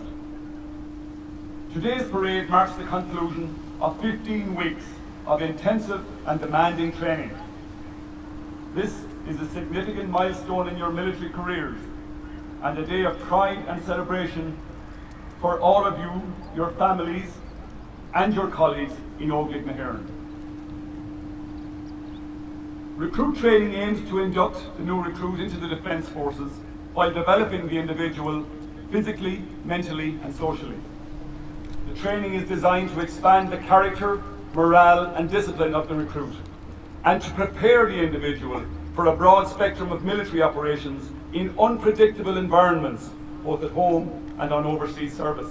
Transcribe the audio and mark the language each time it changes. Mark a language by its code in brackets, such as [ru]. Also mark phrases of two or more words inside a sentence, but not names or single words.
[en] Today's parade marks the conclusion of 15 weeks of intensive and demanding training. This is a significant milestone in your military careers and a day of pride and celebration for all of you, your families and your colleagues in Óglaigh na hÉireann. Recruit training aims to induct the new recruit into the Defence Forces while developing the individual physically, mentally and socially. The training is designed to expand the character, morale and discipline of the recruit and to prepare the individual for a broad spectrum of military operations in unpredictable environments, both at home and on overseas service.